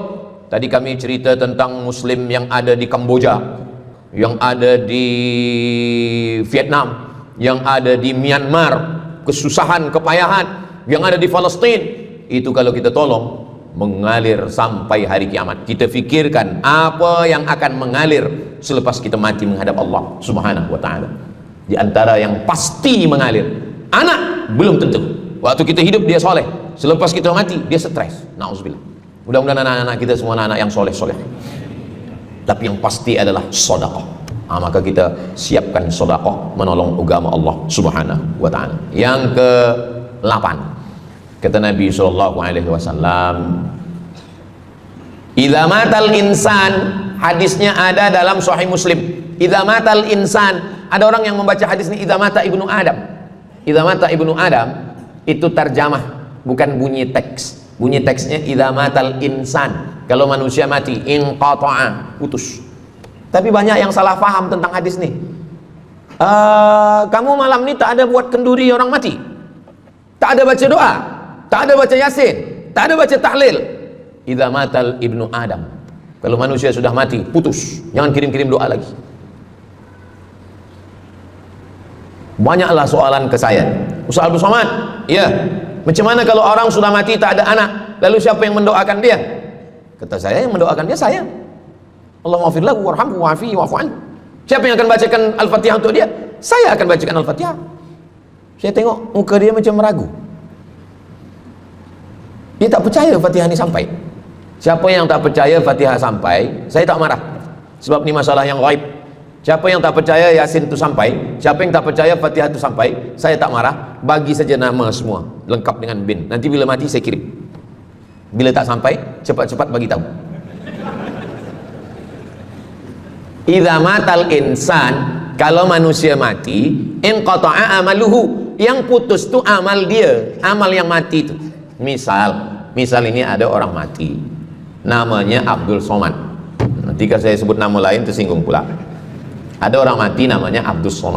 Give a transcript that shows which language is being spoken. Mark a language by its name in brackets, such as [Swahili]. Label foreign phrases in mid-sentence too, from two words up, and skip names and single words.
[Malay] Tadi kami cerita tentang Muslim yang ada di Kamboja, yang ada di Vietnam, yang ada di Myanmar, kesusahan, kepayahan, yang ada di Palestin. Itu kalau kita tolong, mengalir sampai hari kiamat. Kita fikirkan apa yang akan mengalir selepas kita mati menghadap [Arabic] الله سبحانه وتعالى. [Malay] Di antara yang pasti mengalir, anak belum tentu. Waktu kita hidup dia soleh, selepas kita mati dia stres. Na'udzubillah. Mudah-mudahan anak-anak kita semua anak-anak yang soleh-soleh. Tapi yang pasti adalah sedekah. Maka kita siapkan sedekah menolong agama [Arabic] الله سبحانه وتعالى. [Malay] Yang ke-8, kata Nabi SAW, [Arabic] إذا مات الإنسان, [Malay] hadisnya ada dalam Sahih Muslim. [Arabic] إذا مات الإنسان, [Malay] ada orang yang membaca hadis ini [Arabic] إذا مات ابن آدم. إذا مات ابن آدم [Malay] itu terjemah, bukan bunyi teks. Bunyi teksnya [Arabic] إذا مات الإنسان, [Malay] kalau manusia mati, inqata'a, putus. Tapi banyak yang salah paham tentang hadis nih. Kamu malam ini tak ada buat kenduri orang mati, tak ada baca doa, tak ada baca yasin, tak ada baca tahlil. [Arabic] إذا مات ابن آدم, [Malay] kalau manusia sudah mati, putus. Jangan kirim-kirim doa lagi. Banyaklah soalan ke saya, Ustaz Abdul Somad, ya, macam mana kalau orang sudah mati tak ada anak, lalu siapa yang mendoakan dia? Kata saya, yang mendoakan dia saya. [Arabic] اللهم اغفر له وارحمه وعافه واعف عنه. [Malay] Siapa yang akan bacakan Al-Fatihah untuk dia? Saya akan bacakan Al-Fatihah. Saya tengok muka dia macam ragu, dia tak percaya Fatihah ini sampai. Siapa yang tak percaya Fatihah sampai, saya tak marah, sebab ini masalah yang ghaib. Siapa yang tak percaya Yasin itu sampai, siapa yang tak percaya Fatihah itu sampai, saya tak marah. Bagi saja nama semua lengkap dengan bin. Nanti bila mati saya kirim. Bila tak sampai, cepat-cepat bagi tahu. [Arabic] إذا مات الإنسان, [Malay] kalau manusia mati, [Arabic] انقطع عمله, [Malay] yang putus itu amal dia, amal yang mati itu. Misal ini ada orang mati, namanya Abdul Somad. Nanti kalau saya sebut nama lain tersinggung pula. Ada orang mati namanya Abdul Somad.